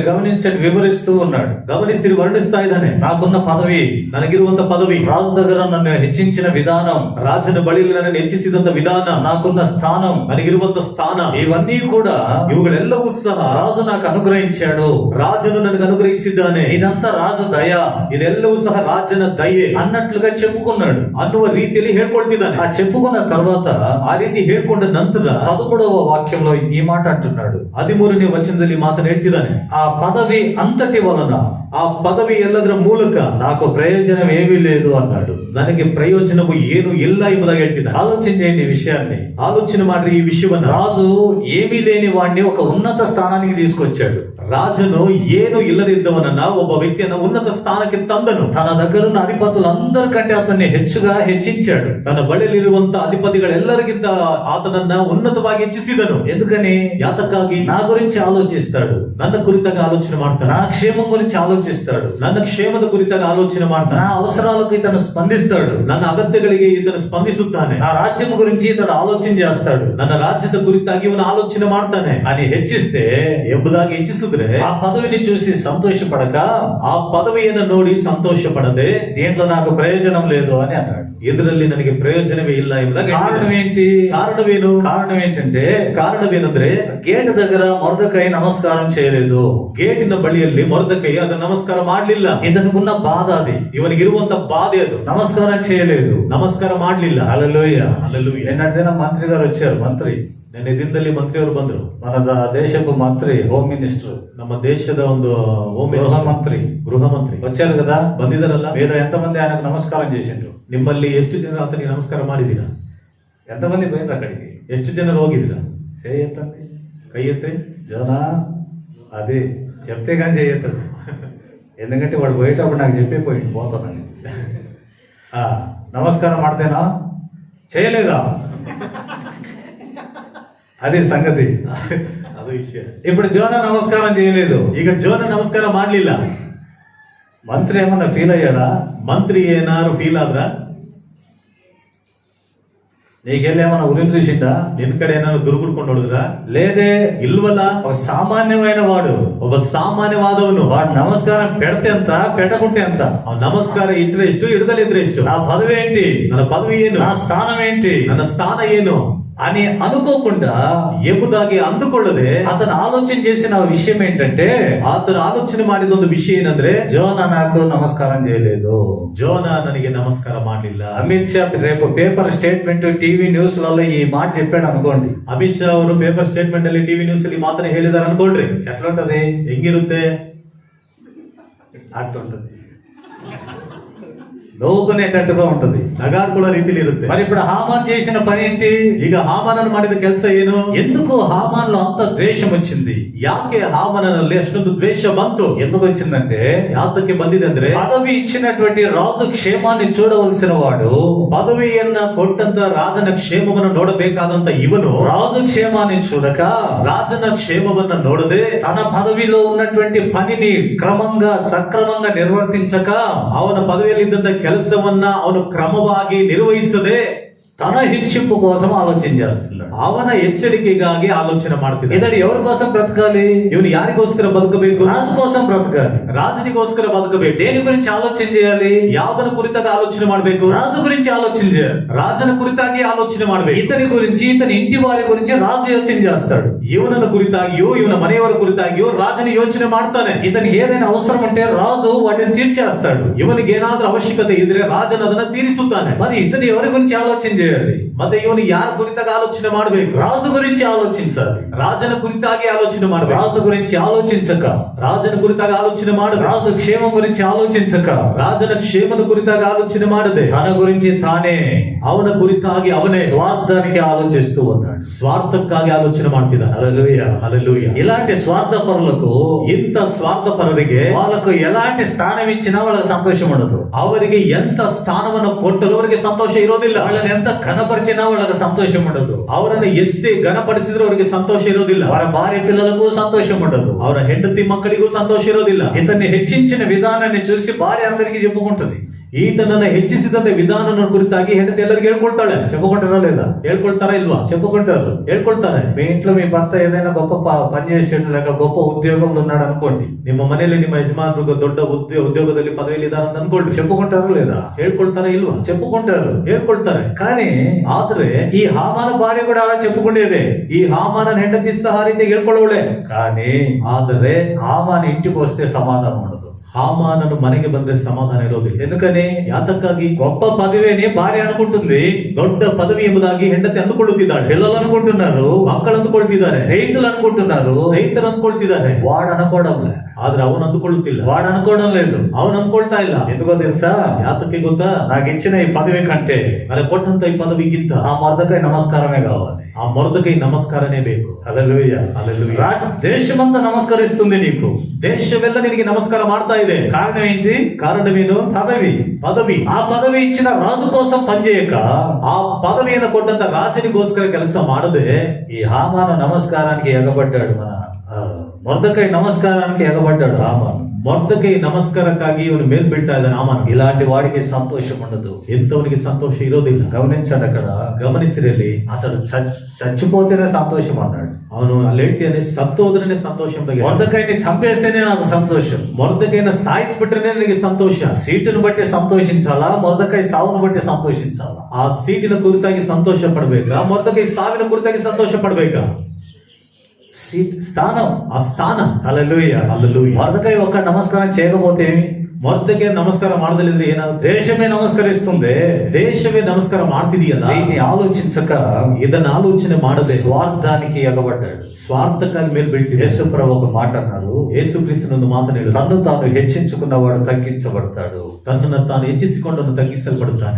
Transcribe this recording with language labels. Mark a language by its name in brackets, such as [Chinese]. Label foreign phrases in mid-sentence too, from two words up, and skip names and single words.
[Telugu] గమనించండి, వివరిస్తూ ఉన్నాడు. [Kannada] ಗಮನಿಸಿ ವರ್ಣಿಸ್ತಾ ಇದ್ದಾನೆ. [Telugu] నాకున్న పదవి, [Kannada] ನನಗಿರುವಂತ ಪದವಿ, [Telugu] రాజు దగ్గర నన్ను హెచ్చించిన విధానం, [Kannada] ರಾಜನ ಬಳಿಯಲ್ಲಿ ನನ್ನನ್ನು ಹೆಚ್ಚಿಸಿದಂತ ವಿಧಾನ, [Telugu] నాకున్న స్థానం, [Kannada] ನನಗಿರುವಂತ ಸ್ಥಾನ, [Telugu] ఇవన్నీ కూడా [Kannada] ಇವುಗಳೆಲ್ಲವೂ ಸಹ [Telugu] రాజు నాకు అనుగ్రహించాడు. [Kannada] ರಾಜನು ನನಗೆ ಅನುಗ್ರಹಿಸಿದ್ದಾನೆ. [Telugu] ఇదంతా రాజు దయ, [Kannada] ಇದೆಲ್ಲವೂ ಸಹ ರಾಜನ ದಯೆ [Telugu] అన్నట్లుగా చెప్పుకున్నాడు. [Kannada] ಅನ್ನುವ ರೀತಿಯಲ್ಲಿ ಹೇಳ್ಕೊಳ್ತಿದ್ದಾನೆ. [Telugu] ఆ చెప్పుకున్న తర్వాత [Kannada] ಆ ರೀತಿ ಹೇಳ್ಕೊಂಡ ನಂತರ [Telugu] 13వ వాక్యంలో ఈ మాట అంటున్నాడు. [Kannada] 13ನೇ ವಚನದಲ್ಲಿ ಮಾತನ್ನು ಹೇಳ್ತಿದ್ದಾನೆ. [Telugu] ఆ పదవి అంతటి వలన, [Kannada] ಆ ಪದವಿ ಎಲ್ಲದರ ಮೂಲಕ [Telugu] నాకు ప్రయోజనం ఏమీ లేదు అన్నాడు. [Kannada] ನನಗೆ ಪ್ರಯೋಜನವು ಏನು ಇಲ್ಲ ಎಂಬುದಾಗಿ ಹೇಳ್ತಿದ್ದಾನೆ. [Telugu] ఆలోచించండి ఈ విషయాన్ని. [Kannada] ಆಲೋಚನೆ ಮಾಡ್ರಿ ಈ ವಿಷಯವನ್ನ. [Telugu] రాజు ఏమీ లేని వాడిని ఒక ఉన్నత స్థానానికి తీసుకొచ్చాడు. [Kannada] ರಾಜನು ಏನು ಇಲ್ಲದಿದ್ದವನನ್ನ ಒಬ್ಬ ವ್ಯಕ್ತಿಯನ್ನ ಉನ್ನತ ಸ್ಥಾನಕ್ಕೆ ತಂದನು. [Telugu] తన దగ్గరున్న అధిపతులందరికంటే అతన్ని హెచ్చుగా హెచ్చించాడు. [Kannada] ತನ್ನ ಬಳಿಯಲ್ಲಿರುವಂತ ಅಧಿಪತಿಗಳೆಲ್ಲರಿಗಿಂತ ಆತನನ್ನ ಉನ್ನತವಾಗಿ ಹೆಚ್ಚಿಸಿದನು. [Telugu] ఎందుకని? [Kannada] ಯಾತಕ್ಕಾಗಿ? [Telugu] నా గురించి ఆలోచిస్తాడు, [Kannada] ನನ್ನ ಕುರಿತಾಗಿ ಆಲೋಚನೆ ಮಾಡ್ತಾನೆ, [Telugu] నా క్షేమం గురించి ఆలోచిస్తాడు, [Kannada] ನನ್ನ ಕ್ಷೇಮದ ಕುರಿತಾಗಿ ಆಲೋಚನೆ ಮಾಡ್ತಾನೆ, [Telugu] నా అవసరాలకు ఇతను స్పందిస్తాడు, [Kannada] ನನ್ನ ಅಗತ್ಯಗಳಿಗೆ ಇದನ್ನು ಸ್ಪಂದಿಸುತ್ತಾನೆ, [Telugu] నా రాజ్యం గురించి ఇతడు ఆలోచన చేస్తాడు, [Kannada] ನನ್ನ ರಾಜ್ಯದ ಕುರಿತಾಗಿ ಇವನು ಆಲೋಚನೆ ಮಾಡ್ತಾನೆ [Telugu] అని హెచ్చిస్తే [Kannada] ಎಂಬುದಾಗಿ ಹೆಚ್ಚಿಸಿದ್ರೆ [Telugu] ఆ పదవిని చూసి సంతోషపడక, [Kannada] ಆ ಪದವಿಯನ್ನು ನೋಡಿ ಸಂತೋಷ ಪಡದೆ, [Telugu] దీంట్లో నాకు ప్రయోజనం లేదు అని అన్నాడు. [Kannada] ಇದರಲ್ಲಿ ನನಗೆ ಪ್ರಯೋಜನವೇ ಇಲ್ಲ ಎಂಬುದಾಗಿ. [Telugu] కారణం ఏంటి? [Kannada] ಕಾರಣವೇನು? [Telugu] కారణం ఏంటంటే, [Kannada] ಕಾರಣವೇನೆಂದ್ರೆ [Telugu] గేట్ దగ్గర మొర్దెకై నమస్కారం చేయలేదు. [Kannada] ಗೇಟಿನ ಬಳಿಯಲ್ಲಿ ಮೊರ್ದೆಕೈ ಅದನ್ನು ನಮಸ್ಕಾರ ಮಾಡಲಿಲ್ಲ. [Telugu] ఇతనుకున్న బాధ అది. [Kannada] ಇವನಿಗಿರುವಂತ ಬಾಧೆ ಅದು. [Telugu] నమస్కారం చేయలేదు, [Kannada] ನಮಸ್ಕಾರ ಮಾಡಲಿಲ್ಲ. [Telugu] హల్లెలూయా. హల్లెలూయా. నిన్నటిదిన మంత్రి గారు వచ్చారు. మంత్రి, [Kannada] ನಿನ್ನೆ ದಿನದಲ್ಲಿ ಮಂತ್ರಿಯವರು ಬಂದರು. [Telugu] మన దేశపు మంత్రి, [English] home minister, [Kannada] ನಮ್ಮ ದೇಶದ ಒಂದು [Telugu] గృహ మంత్రి వచ్చారు కదా. [Kannada] ಬಂದಿದ್ದಾರಲ್ಲ. [Telugu] మీరు ఎంతమంది ఆయనకు నమస్కారం చేసిండ్రు? [Kannada] ನಿಮ್ಮಲ್ಲಿ ಎಷ್ಟು ಜನರು ಆತನಿಗೆ ನಮಸ್ಕಾರ ಮಾಡಿದ್ದೀರಾ? [Telugu] ఎంతమంది పోయింది అక్కడికి? [Kannada] ಎಷ್ಟು ಜನರು ಹೋಗಿದ್ದೀರಾ? [Telugu] చేయొద్దండి, [Kannada] ಕೈ ಎತ್ತಿ. [Telugu] జోనా అది చెప్తే కానీ చేయొద్దు. ఎందుకంటే వాడు పోయేటప్పుడు నాకు చెప్పే పోయింది పోతానని. నమస్కారం ಮಾಡ್ತೇನಾ? చేయలేదా? అది సంగతి. [Kannada] ಅದು ವಿಷಯ. [Telugu] ఇప్పుడు జోనా నమస్కారం చేయలేదు. [Kannada] ಈಗ ಜೋನ ನಮಸ್ಕಾರ ಮಾಡಲಿಲ್ಲ. [Telugu] మంత్రి ఏమన్నా ఫీల్ అయ్యారా? [Kannada] ಮಂತ್ರಿ ಏನಾರು ಫೀಲ್ ಆದ್ರ? [Telugu] నీకెళ్ళేమన్నా ఉరిని చూసిందా? [Kannada] ನಿನ್ ಕಡೆ ಏನಾದ್ರು ದುರ್ಗುಡ್ಕೊಂಡು ನೋಡಿದ್ರ? [Telugu] లేదే. [Kannada] ఇల్వల. [Telugu] ఒక సామాన్యమైన వాడు, [Kannada] ಒಬ್ಬ ಸಾಮಾನ್ಯವಾದವನು. [Telugu] వాడు నమస్కారం పెడితే ఎంత, పెట్టకుంటే ఎంత? [Kannada] ಅವ್ನು ನಮಸ್ಕಾರ ಇಟ್ರೆ ಎಷ್ಟು, ಇಡದಲ್ಲಿದ್ರೆ ಎಷ್ಟು? [Telugu] నా పదవి ఏంటి, [Kannada] ನನ್ನ ಪದವಿ ಏನು, [Telugu] నా స్థానం ఏంటి, [Kannada] ನನ್ನ ಸ್ಥಾನ ಏನು [Telugu] అని అనుకోకుండా [Kannada] ಎಂಬುದಾಗಿ ಅಂದುಕೊಳ್ಳದೆ [Telugu] అతను ఆలోచన చేసిన విషయం ఏంటంటే, [Kannada] ಆತನು ಆಲೋಚನೆ ಮಾಡಿದ ಒಂದು ವಿಷಯ ಏನಂದ್ರೆ, [Telugu] జోనా నాకు నమస్కారం చేయలేదు, [Kannada] ಜೋನ ನನಗೆ ನಮಸ್ಕಾರ ಮಾಡಲಿಲ್ಲ. [Telugu] అమిత్ షా రేపు [English] paper statement TV news [Telugu] లలో ఈ మాట చెప్పాడు అనుకోండి, [Kannada] ಅಮಿತ್ ಶಾ ಅವರು [English] paper statement [Kannada] ಅಲ್ಲಿ [English] TV news [Kannada] ಅಲ್ಲಿ ಮಾತನ್ನ ಹೇಳಿದಾರೆ ಅನ್ಕೊಳ್ರಿ, [Telugu] ఎట్లుంటది? [Kannada] ಹೆಂಗಿರುತ್ತೆ? [Telugu] అట్లుంటది, నవ్వుకునేటట్టుగా ఉంటది, [Kannada] ನಗಾಡ್ಕೊಳ್ಳೋ ರೀತಿಲಿ ಇರುತ್ತೆ. [Telugu] మరి ఇప్పుడు హామాన్ చేసిన పని ఏంటి? [Kannada] ಈಗ ಹಾಮಾನನು ಮಾಡಿದ ಕೆಲಸ ಏನು? [Telugu] ఎందుకు హామాన్లో అంత ద్వేషం వచ్చింది? [Kannada] ಯಾಕೆ ಹಾಮಾನನಲ್ಲಿ ಅಷ್ಟೊಂದು ದ್ವೇಷ ಬಂತು? [Telugu] ఎందుకు వచ్చిందంటే, [Kannada] ಯಾತಕ್ಕೆ ಬಂದಿದೆ ಅಂದ್ರೆ, [Telugu] పదవి ఇచ్చినటువంటి రాజు క్షేమాన్ని చూడవలసిన వాడు, [Kannada] ಪದವಿಯನ್ನ ಕೊಟ್ಟಂತ ರಾಜನ ಕ್ಷೇಮವನ್ನು ನೋಡಬೇಕಾದಂತ ಇವನು [Telugu] రాజు క్షేమాన్ని చూడక, [Kannada] ರಾಜನ ಕ್ಷೇಮವನ್ನ ನೋಡದೆ, [Telugu] తన పదవిలో ఉన్నటువంటి పనిని క్రమంగా సక్రమంగా నిర్వర్తించక, [Kannada] ಅವನ ಪದವಿಯಲ್ಲಿ ಇದ್ದಂತ ಕೆಲಸವನ್ನ ಅವನು ಕ್ರಮವಾಗಿ ನಿರ್ವಹಿಸದೆ [Telugu] తన హెచ్చింపు కోసం ఆలోచన చేస్తున్నాడు. [Kannada] ಅವನ ಎಚ್ಚರಿಕೆಗಾಗಿ ಆಲೋಚನೆ ಮಾಡ್ತಿದ್ದಾನೆ. [Telugu] ఇతడు ఎవరి కోసం బ్రతకాలి? [Kannada] ಇವನು ಯಾರಿಗೋಸ್ಕರ ಬದುಕಬೇಕು? [Telugu] రాజు కోసం బ్రతకాలి. [Kannada] ರಾಜನಿಗೋಸ್ಕರ ಬದುಕಬೇಕು. [Telugu] దేని గురించి ఆలోచన చేయాలి? [Kannada] ಯಾವ್ದನ ಕುರಿತಾಗಿ ಆಲೋಚನೆ ಮಾಡಬೇಕು? [Telugu] రాజు గురించి ఆలోచన చేయాలి. [Kannada] ರಾಜನ ಕುರಿತಾಗಿ ಆಲೋಚನೆ ಮಾಡಬೇಕು. [Telugu] ఇతని గురించి, ఇతని ఇంటి వారి గురించి రాజు యోచన చేస్తాడు. [Kannada] ಇವನನ್ನ ಕುರಿತಾಗಿಯೋ ಇವನ ಮನೆಯವರ ಕುರಿತಾಗಿಯೋ ರಾಜನ ಯೋಚನೆ ಮಾಡ್ತಾನೆ. [Telugu] ఇతనికి ఏదైనా అవసరం ఉంటే రాజు వాటిని తీర్చేస్తాడు. [Kannada] ಇವನಿಗೆ ಏನಾದ್ರೂ ಅವಶ್ಯಕತೆ ಇದ್ರೆ ರಾಜನ ಅದನ್ನ ತೀರಿಸುತ್ತಾನೆ. [Telugu] మరి ఇతను ఎవరి గురించి ఆలోచన చేయాలి? [Kannada] ಮತ್ತೆ ಇವನು ಯಾರ ಕುರಿತಾಗಿ ಆಲೋಚನೆ ಮಾಡಬೇಕು? [Telugu] రాజు గురించి ఆలోచించాలి. [Kannada] ರಾಜನ ಕುರಿತಾಗಿ ಆಲೋಚನೆ ಮಾಡಬೇಕು. [Telugu] రాజు గురించి ఆలోచించక, [Kannada] ರಾಜನ ಕುರಿತಾಗಿ ಆಲೋಚನೆ ಮಾಡದೆ, [Telugu] రాజు క్షేమం గురించి ఆలోచించక, [Kannada] ರಾಜನ ಕ್ಷೇಮದ ಕುರಿತಾಗಿ ಆಲೋಚನೆ ಮಾಡದೆ, [Telugu] తన గురించి తానే, [Kannada] ಅವನ ಕುರಿತಾಗಿ ಅವನೇ [Telugu] స్వార్థానికి ఆలోచిస్తూ ఉన్నాడు. [Kannada] ಸ್ವಾರ್ಥಕ್ಕಾಗಿ ಆಲೋಚನೆ ಮಾಡ್ತಿದ್ದಾನೆ. [Telugu] హల్లెలూయా, హల్లెలూయా. ఇలాంటి స్వార్థ పరులకు, [Kannada] ಇಂಥ ಸ್ವಾರ್ಥಪರರಿಗೆ [Telugu] వాళ్ళకు ఎలాంటి స్థానం ఇచ్చినా వాళ్ళకి సంతోషం ఉండదు. [Kannada] ಅವರಿಗೆ ಎಂತ ಸ್ಥಾನವನ್ನು ಕೊಟ್ಟರು ಅವರಿಗೆ ಸಂತೋಷ ಇರೋದಿಲ್ಲ. [Telugu] వాళ్ళని ఎంత ఘనపరిచినా వాళ్ళకి సంతోషం ఉండదు. [Kannada] ಅವರನ್ನು ಎಷ್ಟೇ ಘನಪಡಿಸಿದ್ರು ಅವರಿಗೆ ಸಂತೋಷ ಇರೋದಿಲ್ಲ. [Telugu] వాళ్ళ భార్య పిల్లలకు సంతోషం ఉండదు. [Kannada] ಅವರ ಹೆಂಡತಿ ಮಕ್ಕಳಿಗೂ ಸಂತೋಷ ಇರೋದಿಲ್ಲ. [Telugu] ఇతన్ని హెచ్చించిన విధానాన్ని చూసి భార్య అందరికీ చెప్పుకుంటది. [Kannada] ಈತನನ್ನ ಹೆಚ್ಚಿಸಿದಂತ ವಿಧಾನ ಕುರಿತಾಗಿ ಹೆಂಡತಿ ಎಲ್ಲರಿಗೆ ಹೇಳ್ಕೊಳ್ತಾಳೆ. [Telugu] చెప్పుకుంటారా లేదా? [Kannada] ಹೇಳ್ಕೊಳ್ತಾರಾ ಇಲ್ವಾ? [Telugu] చెప్పుకుంటారు. [Kannada] ಹೇಳ್ಕೊಳ್ತಾರೆ. [Telugu] మీ ఇంట్లో మీ భర్త ఏదైనా గొప్ప పని చేసేట్టు లేక గొప్ప ఉద్యోగంలో ఉన్నాడు అనుకోండి, [Kannada] ನಿಮ್ಮ ಮನೆಯಲ್ಲಿ ನಿಮ್ಮ ಯಜಮಾನರು ದೊಡ್ಡ ಉದ್ಯೋಗದಲ್ಲಿ ಪದವಿಯಲ್ಲಿ ಇದ್ದಾರೆ ಅಂತ ಅನ್ಕೊಳ್ರಿ. [Telugu] చెప్పుకుంటారు లేదా? [Kannada] ಹೇಳ್ಕೊಳ್ತಾರಾ ಇಲ್ವಾ? [Telugu] చెప్పుకుంటారు. [Kannada] ಹೇಳ್ಕೊಳ್ತಾರೆ. [Telugu] కానీ [Kannada] ಆದ್ರೆ [Telugu] ఈ హామాన భార్య కూడా అలా చెప్పుకునేదే. [Kannada] ಈ ಹಾಮಾನ ಹೆಂಡತಿ ಸಹ ಆ ರೀತಿ ಹೇಳ್ಕೊಳ್ಳೋಳೆ. [Telugu] కానీ [Kannada] ಆದರೆ [Telugu] హామాన ఇంటికి వస్తే సమాధానం ఉండదు. [Kannada] ಹಾಮಾನನು ಮನೆಗೆ ಬಂದ್ರೆ ಸಮಾಧಾನ ಇರೋದಿಲ್ಲ. [Telugu] ఎందుకని? [Kannada] ಯಾತಕ್ಕಾಗಿ? [Telugu] గొప్ప పదవిని భార్య అనుకుంటుంది, [Kannada] ದೊಡ್ಡ ಪದವಿ ಎಂಬುದಾಗಿ ಹೆಂಡತಿ ಅಂದುಕೊಳ್ಳುತ್ತಿದ್ದಾಳೆ. [Telugu] పిల్లలు అనుకుంటున్నారు, [Kannada] ಮಕ್ಕಳು ಅಂದುಕೊಳ್ತಿದ್ದಾರೆ, [Telugu] స్నేహితులు అనుకుంటున్నారు, [Kannada] ಸ್ನೇಹಿತರು ಅಂದುಕೊಳ್ತಿದ್ದಾರೆ. [Telugu] వాడు అనుకోవడంలే. [Kannada] ಆದ್ರೆ ಅವನು ಅಂದುಕೊಳ್ಳುತ್ತಿಲ್ಲ. [Telugu] వాడు అనుకోవడం లేదు. [Kannada] ಅವನು ಅಂದ್ಕೊಳ್ತಾ ಇಲ್ಲ. [Telugu] ఎందుకో తెలుసా? [Kannada] ಯಾತಕ್ಕೆ ಗೊತ್ತಾ? [Telugu] నాకు ఇచ్చిన ఈ పదవి కంటే [Kannada] ನನಗೆ ಕೊಟ್ಟಂತ ಈ ಪದವಿಗಿಂತ [Telugu] ఆ మొదకై నమస్కారమే కావాలి. [Kannada] ಆ ಮೊರ್ದಕೈ ನಮಸ್ಕಾರನೇ ಬೇಕು. [Telugu] హల్లెలూయా, హల్లెలూయా. దేశమంతా నమస్కరిస్తుంది నీకు. [Kannada] ದೇಶವೆಲ್ಲ ನಿನಗೆ ನಮಸ್ಕಾರ ಮಾಡ್ತಾ ಇದೆ. [Telugu] కారణం ఏంటి? [Kannada] ಕಾರಣವೇನು? [Telugu] పదవి. [Kannada] ಪದವಿ. [Telugu] ఆ పదవి ఇచ్చిన రాజు కోసం పనిచేయక, [Kannada] ಆ ಪದವಿಯನ್ನು ಕೊಟ್ಟಂತ ರಾಜನಿಗೋಸ್ಕರ ಕೆಲಸ ಮಾಡದೆ [Telugu] ఈ హామాను నమస్కారానికి ఎగబడ్డాడు. మన మొర్దకై నమస్కారానికి ఎగబడ్డాడు హామాను. [Kannada] ಮೊರ್ದಕೈ ನಮಸ್ಕಾರಕ್ಕಾಗಿ ಇವನು ಮೇಲ್ ಬೀಳ್ತಾ ಇದ್ದಾನೆ ಹಾಮಾನ. [Telugu] ఇలాంటి వాడికి సంతోషం ఉండదు. [Kannada] ಎಂತವನಿಗೆ ಸಂತೋಷ ಇರೋದಿಲ್ಲ. [Telugu] గమనించండి, అక్కడ [Kannada] ಗಮನಿಸಿರಲ್ಲಿ [Telugu] అతడు చచ్చిపోతేనే సంతోషం అన్నాడు. [Kannada] ಅವನು ಅಲ್ಲಿ ಹೇಳ್ತಾನೆ, ಸತ್ತೋದ್ರನೆ ಸಂತೋಷ ಅಂತ. [Telugu] మొర్దకైని చంపేస్తేనే నాకు సంతోషం. [Kannada] ಮೊರ್ದಕೈನ ಸಾಯಿಸ್ಬಿಟ್ರೆ ನನಗೆ ಸಂತೋಷ. [Telugu] సీటును బట్టి సంతోషించాలా, మొర్దకై సావును బట్టి సంతోషించాలా? [Kannada] ಆ ಸೀಟಿನ ಕುರಿತಾಗಿ ಸಂತೋಷ ಪಡ್ಬೇಕಾ, ಮೊರ್ದಕೈ ಸಾವಿನ ಕುರಿತಾಗಿ ಸಂತೋಷ ಪಡ್ಬೇಕಾ? [Telugu] సీట్, స్థానం, [Kannada] ಆ ಸ್ಥಾನ. [Telugu] హల్లెలూయా. హల్లెలూయా. మొర్దకై ఒక్క నమస్కారం చేయకపోతే ఏమి? [Kannada] ಮೊರ್ದಕೈ ನಮಸ್ಕಾರ ಮಾಡದಲ್ಲಿದ್ರೆ ಏನಾಗುತ್ತೆ? [Telugu] దేశమే నమస్కరిస్తుంది. [Kannada] ದೇಶವೇ ನಮಸ್ಕಾರ ಮಾಡ್ತಿದೀಯಲ್ಲ, [Telugu] దీన్ని ఆలోచించక [Kannada] ಇದನ್ನ ಆಲೋಚನೆ ಮಾಡದೆ [Telugu] స్వార్థానికి ఎగబడ్డాడు. [Kannada] ಸ್ವಾರ್ಥಕ್ಕಾಗಿ ಮೇಲ್ ಬೀಳ್ತಿದೆ. [Telugu] యేసు ప్రభు ఒక మాట అన్నారు, [Kannada] ಯೇಸು ಕ್ರಿಸ್ತನೊಂದು ಮಾತನ್ನು ಹೇಳಿದ, [Telugu] తన్ను తాను హెచ్చించుకున్నవాడు తగ్గించబడతాడు. [Kannada] ತನ್ನನ್ನು ತಾನು ಹೆಚ್ಚಿಸಿಕೊಂಡನ್ನು ತಗ್ಗಿಸಲ್ಪಡುತ್ತಾನೆ.